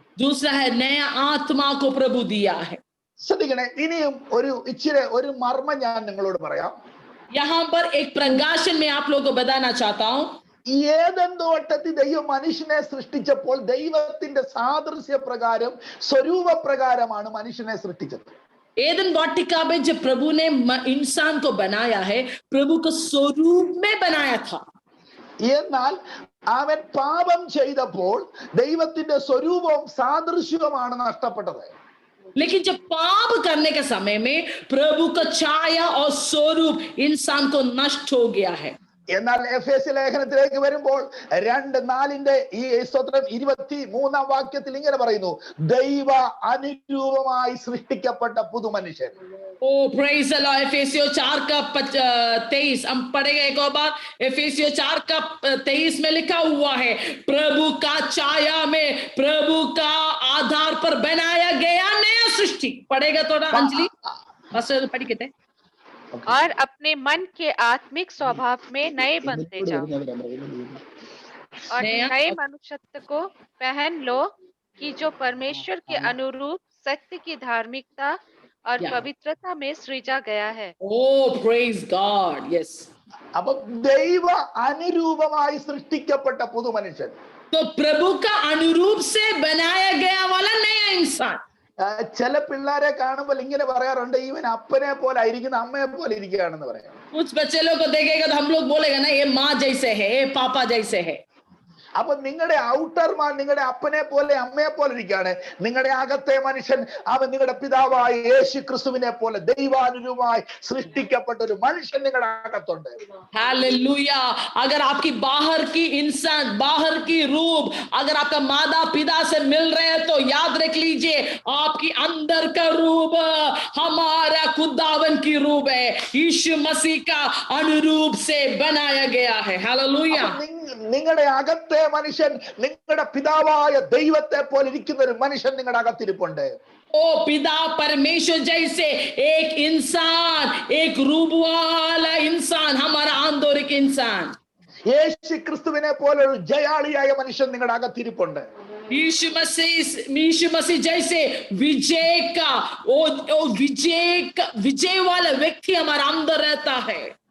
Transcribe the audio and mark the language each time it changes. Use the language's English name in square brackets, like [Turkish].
[Hindi] दूसरा है नया आत्मा को प्रभु दिया है. [Malayalam] ശ്രദ്ധിക്കണേ, ഇനിയും ഒരു മർമ്മം ഞാൻ നിങ്ങളോട് പറയാം. [Hindi] यहाँ पर एक प्रकाशन में आप लोगों को बताना चाहता हूँ. [Malayalam] ഏദൻ തോട്ടത്തിൽ ദൈവം മനുഷ്യനെ സൃഷ്ടിച്ചപ്പോൾ ദൈവത്തിന്റെ സാദൃശ്യ പ്രകാരം സ്വരൂപ പ്രകാരമാണ് മനുഷ്യനെ സൃഷ്ടിച്ചത്. [Hindi] एदन वाटिका में जब प्रभु ने इंसान को बनाया है, प्रभु को स्वरूप में बनाया था. [Malayalam] എന്നാൽ അവൻ പാപം ചെയ്തപ്പോൾ ദൈവത്തിന്റെ സ്വരൂപവും സാദൃശ്യവുമാണ് നഷ്ടപ്പെട്ടത്. [Hindi] लेकिन जब पाप करने के समय में प्रभु का छाया और स्वरूप इंसान को नष्ट हो गया है. [Malayalam] എന്നാൽ എഫേസ്യ ലേഖനത്തിലേക്ക് വരുമ്പോൾ 2:4 ഈ സ്തോത്രം 23 വാക്യത്തിൽ ഇങ്ങനെ പറയുന്നു, ദൈവ അനുരൂപമായി സൃഷ്ടിക്കപ്പെട്ട പുതുമനുഷ്യൻ. [English] Oh, praise the Lord. [Hindi] Ephesians 4:23 हम पढ़ेंगे एक और बार. Ephesians 4:23 में लिखा हुआ है, प्रभु का छाया में प्रभु का आधार पर बनाया गया नया सृष्टि. पढ़ेगा थोड़ा अंजलि, बस पढ़ के और अपने मन के आत्मिक स्वभाव में नए बनते जाओ और नए मनुष्यत्व को पहन लो कि जो परमेश्वर के अनुरूप सत्य की धार्मिकता और पवित्रता में सृजा गया है. [English] Oh, praise God. Yes. [Malayalam] അപ്പോൾ ദൈവ അനുരൂപമായി സൃഷ്ടിക്കപ്പെട്ട പുതുമനുഷ്യൻ. [Hindi] तो प्रभु का अनुरूप से बनाया गया वाला नया इंसान. [Malayalam] ചില പിള്ളേരെ കാണുമ്പോൾ ഇങ്ങനെ പറയാറുണ്ട്, ഇവൻ അപ്പനെ പോലെ ആയിരിക്കുന്ന അമ്മയെ പോലെ ഇരിക്കുകയാണെന്ന് പറയാം. [Hindi] कुछ बच्चे लोग को देखेगा तो हम लोग बोलेगा ना ये माँ जैसे है, ये पापा जैसे है. [Malayalam] അപ്പൊ നിങ്ങളുടെ [English] outer man [Malayalam] നിങ്ങളുടെ അപ്പനെ പോലെ അമ്മയെ പോലെ ഇരിക്കുകയാണ്. നിങ്ങളുടെ അകത്തെ മനുഷ്യൻ അവൻ നിങ്ങളുടെ പിതാവായ യേശു ക്രിസ്തുവിനെ പോലെ ദൈവാനുരൂപമായി സൃഷ്ടിക്കപ്പെട്ട ഒരു മനുഷ്യൻ നിങ്ങളുടെ അകത്തുണ്ട്. [Hindi] हालेलुया. अगर आपकी बाहर की इंसान, बाहर की रूप अगर आपका माता पिता से मिल रहे हैं तो याद रख लीजिए आपकी अंदर का रूप हमारा खुदावन की रूप है, यीशु मसीह का अनुरूप से बनाया गया है. हालेलुया. [Malayalam] നിങ്ങളുടെ അകത്തെ മനുഷ്യൻ നിങ്ങളുടെ പിതാവായ ദൈവത്തെ പോലെ ഇരിക്കുന്ന ഒരു മനുഷ്യൻ നിങ്ങളുടെ അകത്തിരിപ്പുണ്ട്. [Hindi] ओ पिता परमेश्वर जैसे एक इंसान, एक रूप वाला इंसान, हमारा आंतरिक इंसान. [Malayalam] യേശു ക്രിസ്തുവിനെ പോലെ ഒരു ജയാളിയായ മനുഷ്യൻ നിങ്ങളുടെ അകത്തിരിപ്പുണ്ട്. [Hindi] यीशु मसीह जैसे विजय वाला व्यक्ति हमारा अंदर रहता है.